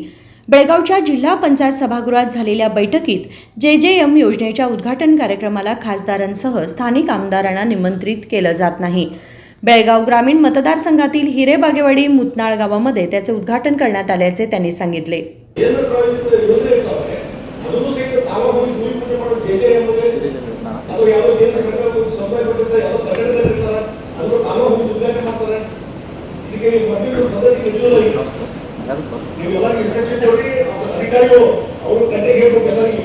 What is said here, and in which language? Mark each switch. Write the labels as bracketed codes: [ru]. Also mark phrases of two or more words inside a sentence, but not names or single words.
[mr] बेळगावच्या जिल्हा पंचायत सभागृहात झालेल्या बैठकीत JJM योजनेच्या उद्घाटन कार्यक्रमाला खासदारांसह स्थानिक आमदारांना निमंत्रित केलं जात नाही. बेळगाव ग्रामीण मतदारसंघातील हिरेबागेवाडी मुतनाळ गावामध्ये त्याचे उद्घाटन करण्यात आल्याचे त्यांनी सांगितले. [kn] ನೀವೆಲ್ಲ ಇನ್ಸ್ಟ್ರಕ್ಷನ್ ಕೊಡಿ, ಅಧಿಕಾರಿಗಳು ಅವರು ಗಂಟೆಗೆ ಹೇಳ್ಬೇಕು ಎಲ್ಲರಿಗೆ.